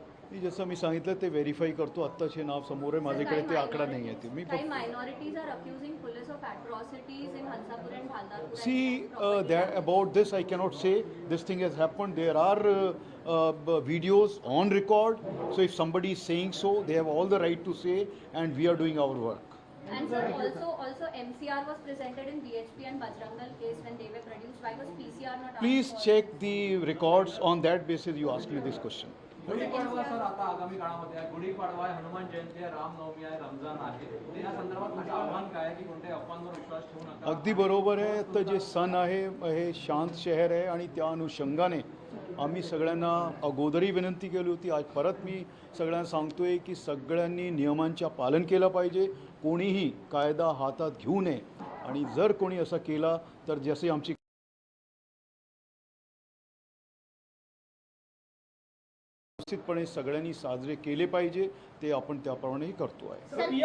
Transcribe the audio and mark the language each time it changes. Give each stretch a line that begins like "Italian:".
Marathi: मी जसं मी सांगितलं ते व्हेरीफाय करतो, आत्ताचे नाव समोर आहे माझ्याकडे, ते आकडा नाही आहे ते मी काही
English: minorities are accusing police of atrocities in Hansapur and Bhaldarpur. See, that about this I cannot say. This thing has happened. There are videos on record. So if somebody is saying so, they have all the right to say, and we are doing our work. And sir, also MCR was presented in BHP and Bajrangal case when they were produced. Why was PCR not asked Please for? check the records. On that basis, you ask me this question.
Marathi: Gudi Padwa sir आता आगामी काळामध्ये आहे, गुढीपाडवा आहे, हनुमान जयंती आहे, रामनवमी आहे, रमजान आहे, तर या संदर्भात तुमचं आव्हान काय आहे की कोणत्याही अफवांवर विश्वास ठेवू नका? अगदी बरोबर आहे। तर जे सण आहे हे शांत शहर आहे आणि त्या अनुषंगाने आम्ही सगळ्यांना अगोदरही विनंती केली होती, आज परत मी सगळ्यांना सांगतोय की सगळ्यांनी नियमांचं पालन केलं पाहिजे, कोणीही कायदा हातात घेऊ नये, आणि जर कोणी असं केला तर जसे आमची निश्चितपणे सगळ्यांनी साजरे केले पाहिजे, ते आपण त्याप्रमाणेही करतो आहे।